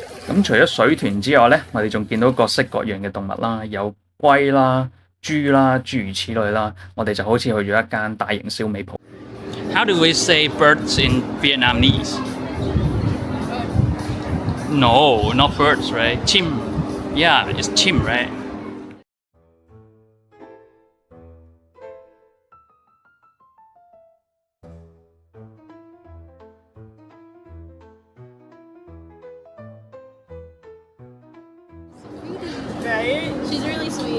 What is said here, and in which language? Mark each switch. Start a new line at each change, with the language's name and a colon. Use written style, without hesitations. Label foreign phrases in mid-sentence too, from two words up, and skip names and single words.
Cantonese: 咁除咗水豚之外咧，我哋仲見到各式各樣嘅動物啦，有龜啦、豬啦，諸如此類啦。我哋就好似去咗一間大型燒味鋪。
English: How do we say birds in Vietnamese? No, not birds, right? Chim. Yeah, it's chim, right? Right? She's really sweet.